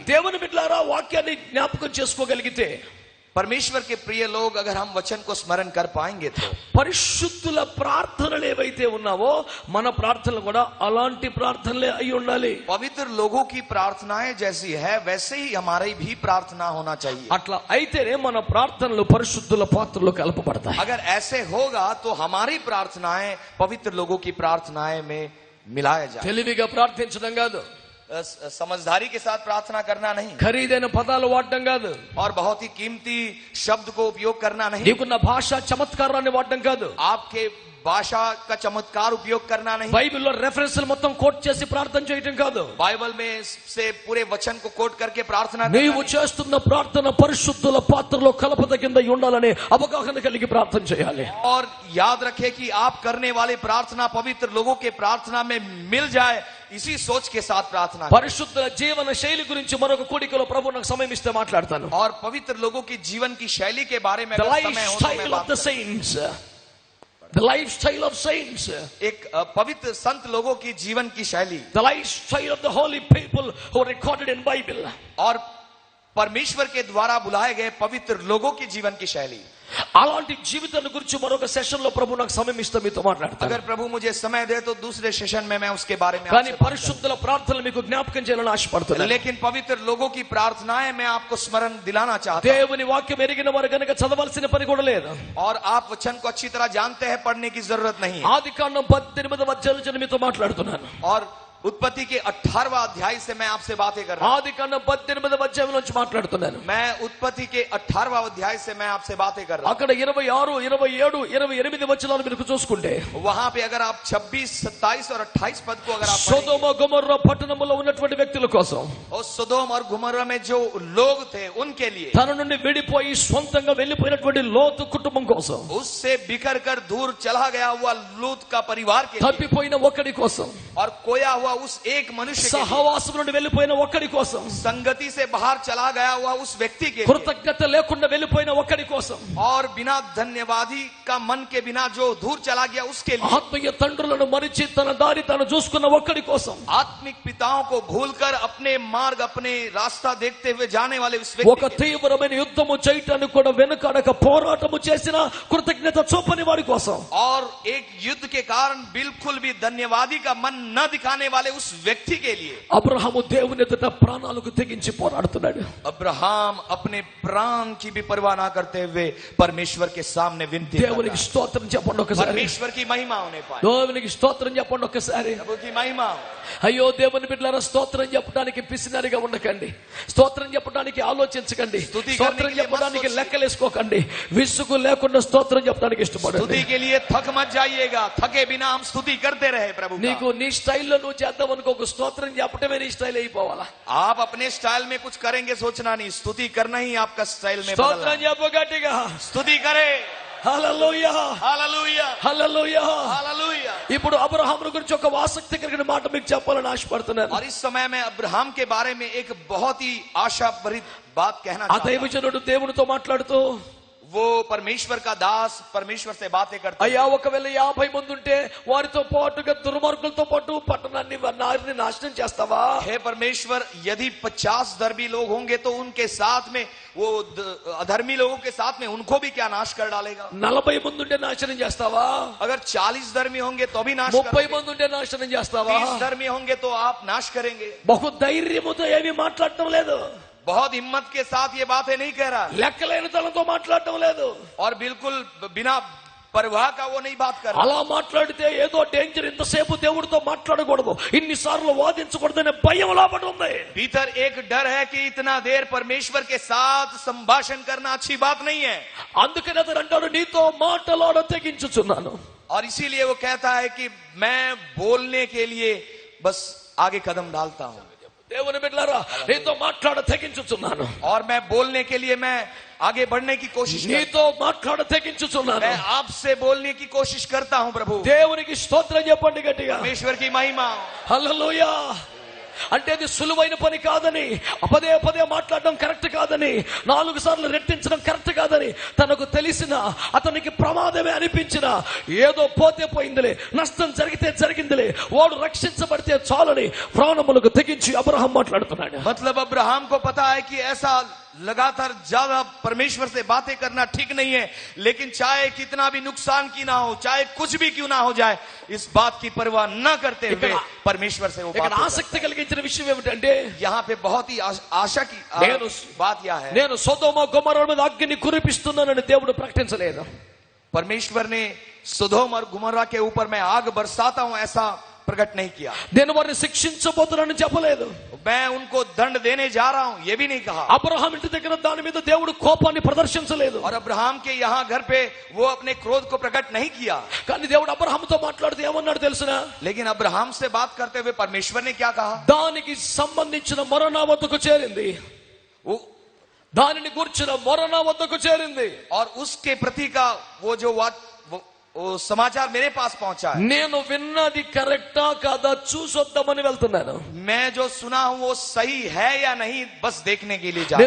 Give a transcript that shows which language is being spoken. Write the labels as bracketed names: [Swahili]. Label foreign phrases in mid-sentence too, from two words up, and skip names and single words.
[Telugu] దేవుని బిడ్డలారా, వాక్యాన్ని జ్ఞాపకం చేసుకోగలిగితే, [Hindi] परमेश्वर के प्रिय लोग अगर हम वचन को स्मरण कर पाएंगे तो [Telugu] పరిశుద్ధుల ప్రార్థనలు ఏవైతే ఉన్నావో మన ప్రార్థనలు కూడా అలాంటి ప్రార్థనలే అయి ఉండాలి. [Hindi] पवित्र लोगों की प्रार्थनाएं जैसी है वैसे ही हमारी भी प्रार्थना होना चाहिए. [Telugu] అట్లా అయితేనే మన ప్రార్థనలు పరిశుద్ధుల పాత్రలో కలపబడతాయి. [Hindi] अगर ऐसे होगा तो हमारी प्रार्थनाएं पवित्र लोगों की प्रार्थनाएं में मिलाया जाए. [Telugu] తెలివిగా ప్రార్థించడం కాదు, [Hindi] समझदारी के साथ प्रार्थना करना नहीं [Telugu] ఖరీదైన పదాలు వాడడం కాదు, [Hindi] और बहुत ही कीमती शब्द को उपयोग करना नहीं, [Telugu] నీకున్న భాష చమత్కారాన్ని వాడడం కాదు, [Hindi] आपके भाषा का चमत्कार उपयोग करना नहीं, [Telugu] బైబిల్లో రెఫరెన్స్లు మొత్తం కోట్ చేసి ప్రార్థన చేయటం కాదు. [Hindi] बाइबल में से पूरे वचन को कोट करके प्रार्थना करना [Telugu] నీవు [Hindi] नहीं। [Telugu] చేస్తున్న ప్రార్థన పరిశుద్ధుల పాత్రలో కలపద కింద ఉండాలని అవగాహన కలిగి ప్రార్థన చేయాలి. [Hindi] और याद रखे कि आप करने वाली प्रार्थना पवित्र लोगों के प्रार्थना में मिल जाए, इसी सोच के साथ प्रार्थना करें। [Telugu] పరిశుద్ధుల జీవన శైలి గురించి మరొక కూడికలో ప్రభు నాకు సమయం ఇస్తే మాట్లాడతాను. [Hindi] और पवित्र लोगों की जीवन की शैली के बारे में [English] The [Hindi] अगर समय हो तो मैं [English] lifestyle [Hindi] बात [English] of the saints. The lifestyle of saints. [Hindi] एक पवित्र संत लोगों की जीवन की शैली [English] The lifestyle of the holy people who are recorded in Bible. [Hindi] और परमेश्वर के द्वारा बुलाए गए पवित्र लोगों की जीवन की शैली। [Telugu] అలాంటి జీవితాన్ని గురించి మరొక సెషన్ లో ప్రభు నాకు సమయం ఇస్తే మీతో మాట్లాడతాను. [Hindi] अगर प्रभु मुझे समय दे तो दूसरे सेशन में मैं उसके बारे में [Telugu] కానీ [Hindi] आपसे बात [Telugu] పరిశుద్ధుల ప్రార్థనలు మీకు జ్ఞాపకం చేయాలని [Hindi] करूं। [Telugu] ఆశపడుతున్నాను. [Hindi] लेकिन पवित्र लोगों की प्रार्थनाएं मैं आपको स्मरण दिलाना चाहता हूं। [Telugu] దేవుని వాక్యం ఎరిగిన వారు గనుక చదవాల్సిన పని కూడా లేదు. [Hindi] और आप वचन को अच्छी तरह जानते हैं, पढ़ने की जरूरत नहीं है। [Telugu] ఆదికాండం 18వ అధ్యాయం మీతో మాట్లాడుతున్నాను. [Hindi] और उत्पत्ति के 18वां अध्याय से मैं आपसे बातें कर रहा हूं। [Telugu] ఆదికాండం 18వ అధ్యాయం నుంచి మాట్లాడుతున్నాను. [Hindi] मैं उत्पत्ति के 18वां अध्याय से मैं आपसे बातें कर रहा हूं। [Telugu] అక్కడ 26, 27, 28 వచనాలు మీరు చూసుకుంటే [Hindi] वहां पे अगर आप 26, 27 और 28 पद को अगर आप [Telugu] సొదొమ గొమొర్రా పట్టణములో ఉన్నటువంటి వ్యక్తుల కోసం, [Hindi] और सोदोम और गुमर्रा में जो लोग थे उनके लिए, [Telugu] తన నుండి విడిపోయి స్వంతంగా వెళ్లిపోయినటువంటి లోతు కుటుంబం కోసం, [Hindi] उससे बिखर कर दूर चला गया हुआ लूत का परिवार के लिए, [Telugu] తప్పిపోయిన ఒకడి కోసం, [Hindi] और खोया हुआ उस एक मनुष्य के लिए, [Telugu] సహవాసం నుండి వెళ్లిపోయిన ఒకడి కోసం, [Hindi] संगति से बाहर चला गया हुआ उस व्यक्ति के लिए, [Telugu] కృతజ్ఞత లేకుండా వెళ్లిపోయిన ఒకడి కోసం, [Hindi] और बिना धन्यवादी का मन के बिना जो दूर चला गया उसके लिए, [Telugu] ఆత్మీయ తండ్రులను మరిచి తన దారి తాను చూసుకున్న ఒకడి కోసం, [Hindi] आत्मिक पिताओं को भूलकर अपने मार्ग अपने रास्ता देखते हुए जाने वाले उस [Telugu] ఒక [Hindi] व्यक्ति के लिए, [Telugu] తీవ్రమైన యుద్ధము చేయటానికి కూడా వెనుకాడక పోరాటము చేసిన కృతజ్ఞత చూపని వాడి కోసం, [Hindi] और एक युद्ध के कारण बिल्कुल भी धन्यवादी का मन न दिखाने वाले उस व्यक्ति के लिए [Telugu] అబ్రహాము దేవుని ఎదుట ప్రాణాలకు తెగించి పోరాడుతున్నాడు. [Hindi] अब्राहम अपने प्राण की भी परवाह ना करते हुए परमेश्वर के सामने विनती कर रहा [Telugu] దేవునికి [Hindi] है। [Telugu] స్తోత్రం చెప్పండి ఒకసారి. [Hindi] परमेश्वर की महिमा होने पाए, [Telugu] దేవునికి స్తోత్రం చెప్పండి ఒకసారి. [Hindi] प्रभु की महिमा। [Telugu] అయ్యో దేవుని బిడ్డలారా, స్తోత్రం చెప్పడానికి పిసినారిగా ఉండకండి, స్తోత్రం చెప్పడానికి ఆలోచించకండి, స్తోత్రం చెప్పడానికి లెక్కలేసుకోకండి, విసుగు లేకుండా స్తోత్రం చెప్పడానికి ఇష్టపడండి. [Hindi] स्तुति के लिए थक मत जाइएगा, थके बिना हम स्तुति करते रहे प्रभु का। [Telugu] నీకు నీ స్టైల్లో నువ్వు చేద్దాం అనుకో, ఒక స్తోత్రం చెప్పటమే నీ స్టైల్ అయిపోవాలా. [Hindi] आप अपने स्टाइल में कुछ करेंगे सोचना नहीं, स्तुति करना ही आपका स्टाइल में [Telugu] స్తోత్రం [Hindi] बदलना। [Telugu] చెప్పు గట్టిగా. [Hindi] स्तुति करे। [Telugu] హల్లెలూయా, [Hindi] हालेलुया, [Telugu] హల్లెలూయా. [Hindi] हालेलुया। [Telugu] ఇప్పుడు అబ్రహాము గురించి ఒక ఆసక్తి కలిగిన మాట మీకు చెప్పాలని ఆశపడుతున్నాను. [Hindi] और इस समय मैं अब्राहम के बारे में एक बहुत ही आशा भरी बात कहना [Telugu] ఆ [Hindi] चाहता हूं। [Telugu] దైవజనుడు దేవునితో మాట్లాడుతూ, [Hindi] वो परमेश्वर का दास परमेश्वर से बातें करता है। [Telugu] అయ్యా ఒకవేళ 50 మంది ఉంటే వారితో పాటుగా దుర్మార్గులతో పాటు పట్టణాన్ని నారిని నాశనం చేస్తావా? [Hindi] हे परमेश्वर, यदि 50 धर्मी लोग होंगे तो उनके साथ में वो अधर्मी लोगों के साथ में उनको भी क्या नाश कर डालेगा? [Telugu] 40 మంది ఉంటే నాశనం చేస్తావా? [Hindi] अगर 40 धर्मी होंगे तो भी नाश 30 करेंगे। [Telugu] మంది ఉంటే నాశనం చేస్తావా? [Hindi] 30 धर्मी होंगे तो आप नाश करेंगे। [Telugu] బహు ధైర్యముతో ఏమీ మాట్లాడటం లేదు, [Hindi] बहुत हिम्मत के साथ ये बातें नहीं कह रहा, [Telugu] లెక్కలేని తనతో మాట్లాడటం లేదు. [Hindi] और बिल्कुल बिना परवाह का वो नहीं बात कर रहा। [Telugu] అలా మాట్లాడితే ఏదో డేంజర్, ఇంతసేపు దేవుడితో మాట్లాడకూడదు, ఇన్నిసార్లు వాదించకూడదనే భయం లోపల ఉంది. [Hindi] भीतर एक डर है कि इतना देर परमेश्वर के साथ संभाषण करना अच्छी बात नहीं है, [Telugu] అందుకని అతను అంటాడు, నీతో మాటలాడ తెగించుచున్నాను. [Hindi] और इसीलिए वो कहता है कि मैं बोलने के लिए बस आगे कदम डालता हूं, [Telugu] దేవుని బిడ్డలారా, నీతో మాట్లాడ తెగించుచున్నాను, [Hindi] और मैं बोलने के लिए मैं आगे बढ़ने की कोशिश करता [Telugu] నీతో మాట్లాడ తెగించుచున్నాను. [Hindi] मैं आपसे बोलने की कोशिश करता हूं प्रभु। [Telugu] దేవునికి స్తోత్రం చెప్పండి గట్టిగా. [Hindi] परमेश्वर की महिमा। [Telugu] హల్లెలూయా. అంటే అది సులువైన పని కాదని, పదే పదే మాట్లాడడం కరెక్ట్ కాదని, 4 సార్లు రెట్టించడం కరెక్ట్ కాదని, తనకు తెలిసిన, అతనికి ప్రమాదమే అనిపించిన, ఏదో పోతే పోయిందిలే, నష్టం జరిగితే జరిగిందిలే, వాడు రక్షించబడితే చాలని ప్రాణములకు తెగించి అబ్రహాం మాట్లాడుతున్నాడు. [Hindi] मतलब अब्राहम को पता है कि ऐसा लगातार ज्यादा परमेश्वर से बातें करना ठीक नहीं है, लेकिन चाहे कितना भी नुकसान की ना हो, चाहे कुछ भी क्यों ना हो जाए, इस बात की परवाह न करते हुए परमेश्वर से वो [Telugu] ఇక్కడ [Hindi] बात। [Telugu] ఆసక్తి కలిగించిన విషయం ఏమిటంటే, [Hindi] यहाँ पे बहुत ही आशा की बात यह है, [Telugu] నేను సొదొమ గొమొర్రా మీద అగ్ని కురిపిస్తున్నానని దేవుడు ప్రకటించలేదు. [Hindi] परमेश्वर ने सोदोम और गुमर्रा के ऊपर मैं आग बरसाता हूं ऐसा प्रकट नहीं किया। [Telugu] నేను వారిని శిక్షించబోతున్నానని చెప్పలేదు. [Hindi] मैं उनको दंड देने जा रहा हूं ये भी नहीं कहा। [Telugu] అబ్రహాం ఇంటి దగ్గర దాని మీద దేవుడు కోపాన్ని ప్రదర్శించలేదు. [Hindi] और अब्राहम के यहाँ घर पे वो अपने क्रोध को प्रकट नहीं किया। [Telugu] కానీ దేవుడు అబ్రహాంతో మాట్లాడుతూ ఏమన్నాడు తెలుసునా? [Hindi] लेकिन अब्राहम से बात करते हुए परमेश्वर ने क्या कहा? [Telugu] దానికి సంబంధించిన మొర నా వద్దకు చేరింది. దానిని గూర్చిన మొర నా వద్దకు చేరింది. [Hindi] और उसके प्रति का वो जो वो समाचार मेरे पास पहुंचा है। [Telugu] నేను విన్నది కరెక్టా కాదా చూసొద్దామని వెళ్తున్నాను. [Hindi] मैं जो सुना हूं वो सही है या नहीं बस देखने के लिए जा रहा